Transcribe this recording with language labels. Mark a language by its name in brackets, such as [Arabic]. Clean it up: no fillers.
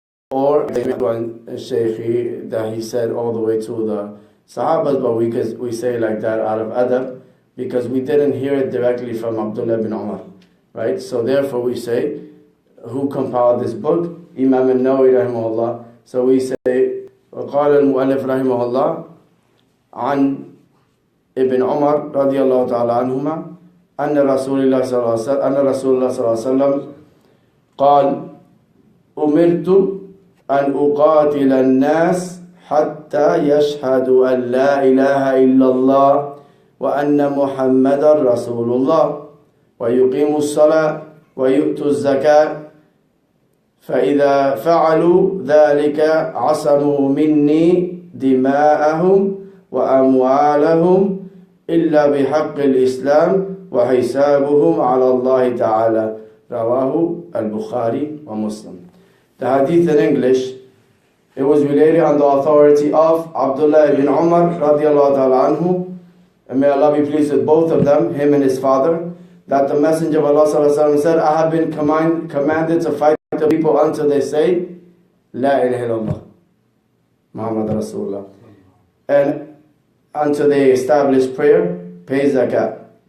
[English] Or Shaykhi, that he said all the way to the Sahabas, but we say like that out of adab, because we didn't hear it directly from Abdullah ibn Umar, right? So therefore we say, who compiled this book? Imam al-Nawawi rahimahullah. So we say, [Arabic] وقال المؤلف رحمه الله عن ابن عمر رضي الله تعالى عنهما أن رسول الله صلى الله عليه وسلم قال أمرت أن أقاتل الناس حتى يشهدوا أن لا إله إلا الله وأن محمدا رسول الله ويقيموا الصلاة ويؤتوا الزكاة فإذا فعلوا ذلك عصموا مني دماءهم وأموالهم إلا بحق الإسلام وحسابهم على الله تعالى. [English] رواه al-Bukhari wa Muslim. The hadith in English, it was related on the authority of Abdullah ibn Umar radiallahu ta'ala anhu, and may Allah be pleased with both of them, him and his father, that the Messenger of Allah sallallahu alaihi wasallam said, I have been commanded to fight the people until they say La ilaha illallah Muhammad Rasulullah, and until they establish prayer, pay zakat.